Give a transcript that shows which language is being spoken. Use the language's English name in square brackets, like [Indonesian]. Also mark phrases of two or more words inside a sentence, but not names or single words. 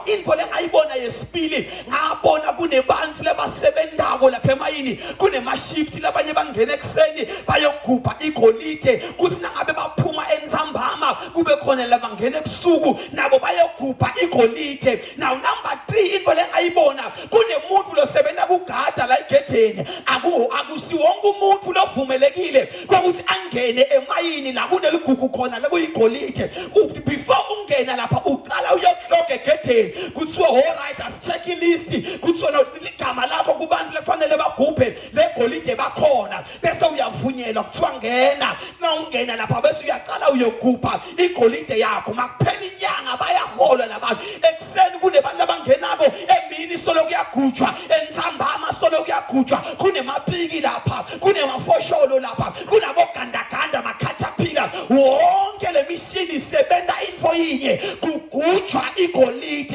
[Swati] Info lengayibona yesibili ngabona kunebantu labasebenzako lapha emayini kunemashift labanye bangena ekseni bayogubha igolide kuthi nangabe baphuma enzambama kube khona labangena ebusuku nabo bayogubha igolide. [English] Now number 3 [Swati] into lengayibona kunemuntu losebenza kugada la egedeni. Akusiwonke umuntu lovumelekile ukuthi angene emayini la kuneligugu khona la kuyigolide. Before ungena lapha uqala uyokloga egedeni kuthiwa [English] all right as checklist [Swati] kuthiwa ligama lakho kubantu lekufanele bagubhe legolide bakhona bese uyavunyelwa kuthiwa ngena. Na ungena lapha bese uyaqala uyogubha igolide yakho. Makuphela inyanga bayaholwa labantu ekseni kunebantu labangenako emini solo kuyagujwa enzambama solo kuyagujwa kunemapiki lapha kunemafosholo lapha kunabogandaganda makhathapila wonke le mishini isebenza info yinye kugujwa igolide.